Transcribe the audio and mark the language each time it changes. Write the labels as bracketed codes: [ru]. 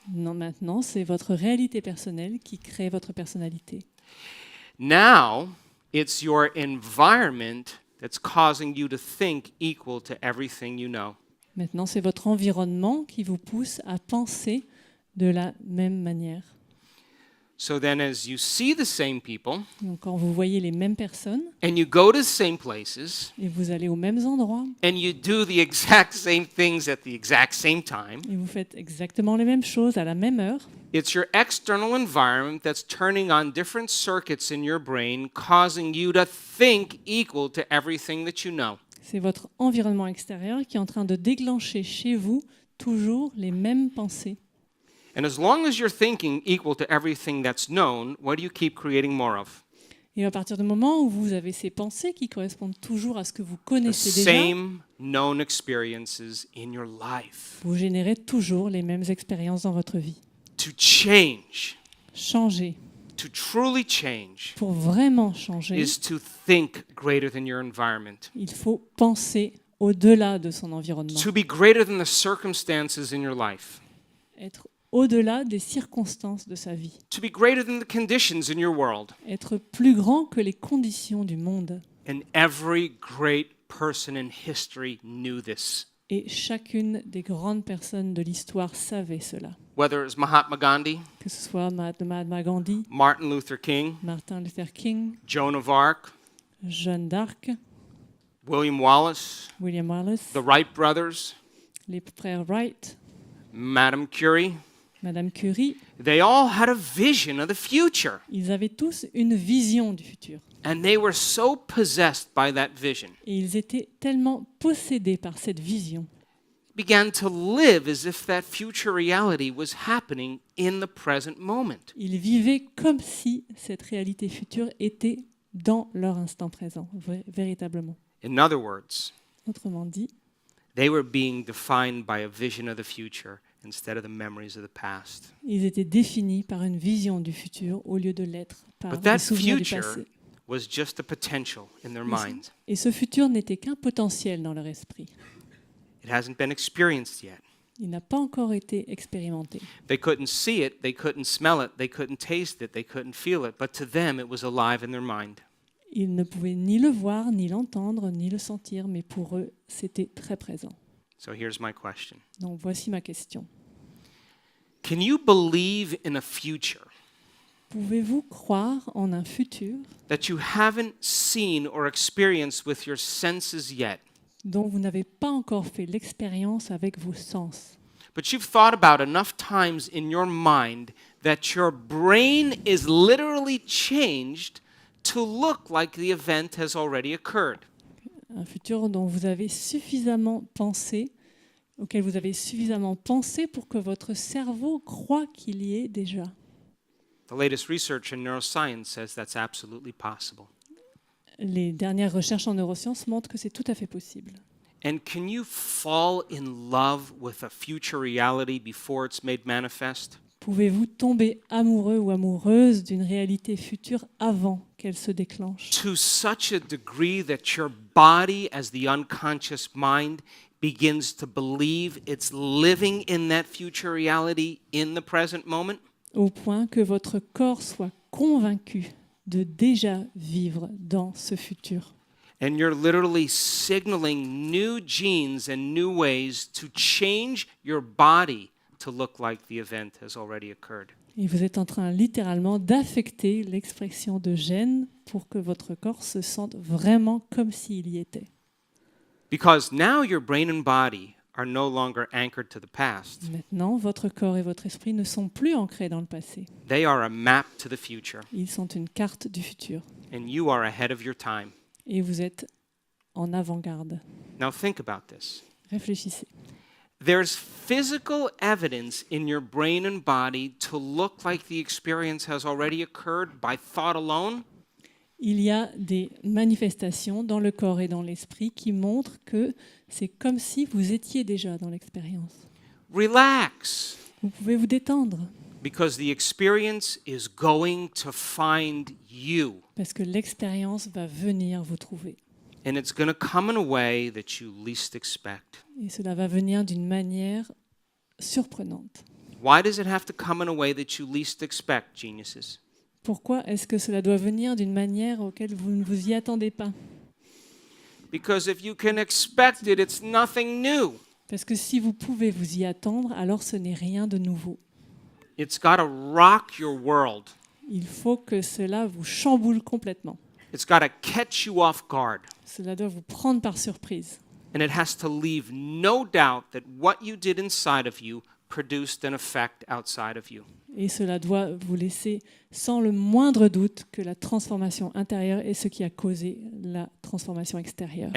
[fr] Non, maintenant, c'est votre réalité personnelle qui crée votre personnalité. [en] Now it's your environment that's causing you to think equal to everything you know. [fr] Maintenant, c'est votre environnement qui vous pousse à penser de la même manière. [en] So then as you see the same people [fr] Donc, quand vous voyez les mêmes personnes [en] and you go to the same places [fr] et vous allez aux mêmes endroits [en] and you do the exact same things at the exact same time, [fr] et vous faites exactement les mêmes choses à la même heure, [en] it's your external environment that's turning on different circuits in your brain, causing you to think equal to everything that you know. [fr] c'est votre environnement extérieur qui est en train de déclencher chez vous toujours les mêmes pensées. [en] And as long as you're thinking equal to everything that's known, what do you keep creating more of? [fr] Et à partir du moment où vous avez ces pensées qui correspondent toujours à ce que vous [en] The [fr] connaissez déjà, [en] same known experiences in your life. [fr] vous générez toujours les mêmes expériences dans votre vie. [en] To change, [fr] Changer, [en] to truly change [fr] Pour vraiment changer, [en] is to think greater than your environment, [fr] il faut penser au-delà de son environnement, [en] to be greater than the circumstances in your life, [fr] être au-delà des circonstances de sa vie, [en] to be greater than the conditions in your world. [fr] être plus grand que les conditions du monde. [en] And every great person in history knew this. [fr] Et chacune des grandes personnes de l'histoire savait cela. [en] Whether it was Mahatma Gandhi, [fr] Que ce soit Mahatma Gandhi, [en] Martin Luther King, [fr] Martin Luther King, [en] Joan of Arc, [fr] Jeanne d'Arc, [en] William Wallace, [fr] William Wallace, [en] the Wright brothers, [fr] les frères Wright, [en] Madame Curie, [fr] Madame Curie, [en] they all had a vision of the future. [fr] ils avaient tous une vision du futur. [en] And they were so possessed by that vision, [fr] Et ils étaient tellement possédés par cette vision, [en] began to live as if that future reality was happening in the present moment. [fr] ils vivaient comme si cette réalité future était dans leur instant présent, véritablement. [en] In other words, [fr] Autrement dit, [en] they were being defined by a vision of the future instead of the memories of the past. [fr] ils étaient définis par une vision du futur au lieu de l'être par [en] But [fr] des [en] that [fr] souvenirs du [en] future [fr] passé. [en] was just a potential in their [fr] Mais [en] minds. [fr] Et ce futur n'était qu'un potentiel dans leur esprit. [en] It hasn't been experienced yet. [fr] Il n'a pas encore été expérimenté. [en] They couldn't see it, they couldn't smell it, they couldn't taste it, they couldn't feel it, but to them it was alive in their mind. [fr] Ils ne pouvaient ni le voir, ni l'entendre, ni le sentir, mais pour eux, c'était très présent. [en] So here's my question. [fr] Donc voici ma question. [en] Can you believe in a future [fr] Pouvez-vous croire en un futur [en] that you haven't seen or experienced with your senses yet, [fr] dont vous n'avez pas encore fait l'expérience avec vos sens, [en] but you've thought about enough times in your mind that your brain is literally changed to look like the event has already occurred? [fr] un futur dont vous avez suffisamment pensé, auquel vous avez suffisamment pensé pour que votre cerveau croie qu'il y est déjà. [en] The latest research in neuroscience says that's absolutely possible. [fr] Les dernières recherches en neurosciences montrent que c'est tout à fait possible. [en] And can you fall in love with a future reality before it's made manifest? [fr] Pouvez-vous tomber amoureux ou amoureuse d'une réalité future avant qu'elle se déclenche, [en] To such a degree that your body, as the unconscious mind, begins to believe it's living in that future reality in the present moment? [fr] au point que votre corps soit convaincu de déjà vivre dans ce futur. [en] And you're literally signaling new genes and new ways to change your body to look like the event has already occurred. [fr] Et vous êtes en train littéralement d'affecter l'expression de gènes pour que votre corps se sente vraiment comme s'il y était. [en] Because now your brain and body are no longer anchored to the past. [fr] Maintenant, votre corps et votre esprit ne sont plus ancrés dans le passé. [en] They are a map to the future, [fr] Ils sont une carte du futur. [en] and you are ahead of your time. [fr] Et vous êtes en avant-garde. [en] Now think about this. [fr] Réfléchissez. [en] There's physical evidence in your brain and body to look like the experience has already occurred by thought alone. [fr] Il y a des manifestations dans le corps et dans l'esprit qui montrent que c'est comme si vous étiez déjà dans l'expérience. [en] Relax, [fr] Vous pouvez vous détendre [en] because the experience is going to find you, [fr] parce que l'expérience va venir vous trouver. [en] and it's going to come in a way that you least expect. [fr] Et cela va venir d'une manière surprenante. [en] Why does it have to come in a way that you least expect, geniuses? [fr] Pourquoi est-ce que cela doit venir d'une manière auquel vous ne vous y attendez pas? [en] Because if you can expect it, it's nothing new. [fr] Parce que si vous pouvez vous y attendre, alors ce n'est rien de nouveau. [en] It's got to rock your world. [fr] Il faut que cela vous chamboule complètement. [en] It's got to catch you off guard. [fr] Cela doit vous prendre par surprise. [en] And it has to leave no doubt that what you did inside of you produced an effect outside of you. [fr] Et cela doit vous laisser sans le moindre doute que la transformation intérieure est ce qui a causé la transformation extérieure.